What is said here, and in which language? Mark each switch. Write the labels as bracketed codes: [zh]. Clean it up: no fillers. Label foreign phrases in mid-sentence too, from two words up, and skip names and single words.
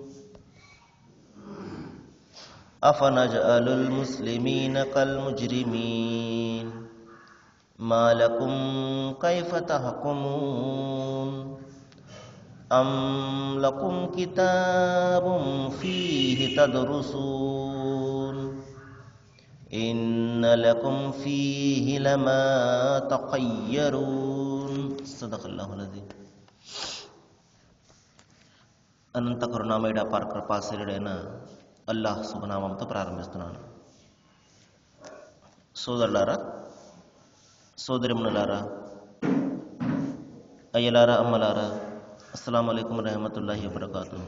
[ar] أفنجعل المسلمين كالمجرمين ما لكم كيف تحكمون أم لكم كتاب فيه تدرسون إن لكم فيه لما تخيرون. صدق الله العظيم. [te] అనంత కరుణామయుడ పరకృపాశీలుడైన అల్లాహ్ శుభనామంతో ప్రారంభిస్తున్నాను. సోదరులారా, సోదరిమణులారా, అయ్యలారా, అమ్మలారా, [ar] السلام عليكم رحمة الله وبركاته.